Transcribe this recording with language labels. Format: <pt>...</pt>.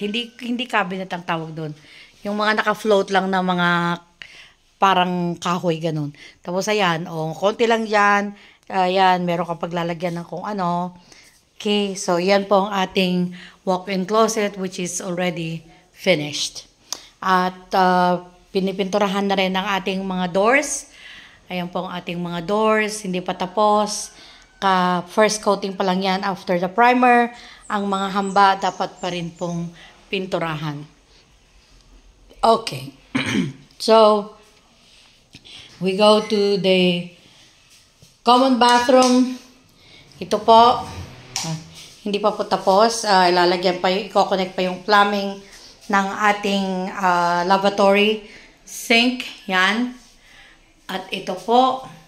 <tl>Hindi cabinet ang tawag doon. Yung mga naka-float lang na mga parang kahoy, ganun. Tapos ayan, konti lang dyan. Ayan, meron kang paglalagyan ng kung ano.</tl> <en>Okay, so</en> <tl>yan po ang ating</tl> <en>walk-in closet which is already finished.</en> <tl>At pinipinturahan na rin ang ating mga doors. Ayan po ang ating mga doors, hindi pa tapos.</tl> <en>First coating pa lang yan after the primer.</en> <tl>Ang mga hamba dapat pa rin pong pinturahan.</tl> <en>Okay. So, we go to the common bathroom.</en> <tl>Ito po. Hindi pa po tapos. Ilalagyan pa yung, i-connect pa yung plumbing ng ating lavatory sink. Yan. At ito po.</tl>